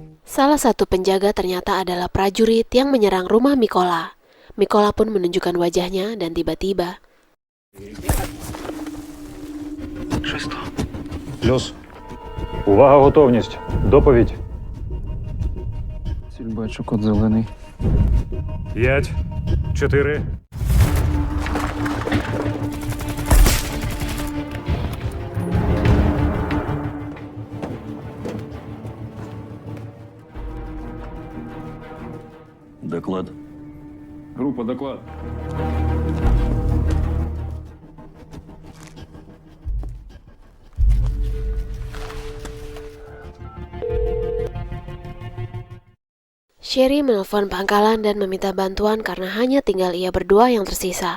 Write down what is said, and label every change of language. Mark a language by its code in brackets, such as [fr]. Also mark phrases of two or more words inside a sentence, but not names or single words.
[id] Salah satu penjaga ternyata adalah prajurit yang menyerang rumah Mikola. Mikola pun menunjukkan wajahnya dan tiba-tiba [uk] Плюс. Увага, готовність. Доповідь. Ціль бачу, код зелений. 5, 4. [ru] Доклад. Група, доклад. [id] Sherry menelpon pangkalan dan meminta bantuan karena hanya tinggal ia berdua yang tersisa.